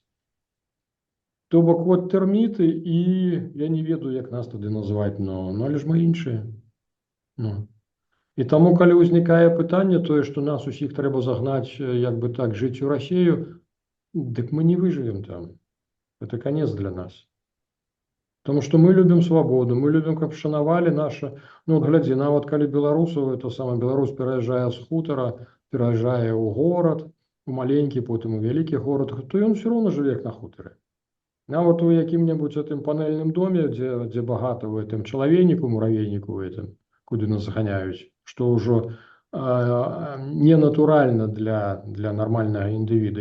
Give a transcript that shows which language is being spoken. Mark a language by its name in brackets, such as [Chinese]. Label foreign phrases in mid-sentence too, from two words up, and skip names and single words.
[Belarusian] То бок вот тэрміты, і я не ведаю, як нас тады называць, но але ж мы іншыя. І таму, калі ўзнікае пытанне тое, што нас усіх трэба загнаць, як бы так, жыць у Расею, дык мы не выжывем там. [Russian] Это конец для нас. [Belarusian] Потому што мы любім свабоду, мы любім, каб шанавалі наша. Ну, глядзі, нават калі беларусу, это самы беларус пераязджае з хутара, пераязджае ў горад, у маленькі, потым у вялікі горад, то ён все роўно жыве як на хутары. Нават у якім-небудзь гэтым панельным доме, дзе багата ў гэтым чалавейніку, муравейніку ў гэтым, куды нас заганяюць, што ўжо ненатуральна для нармальнага індывіда.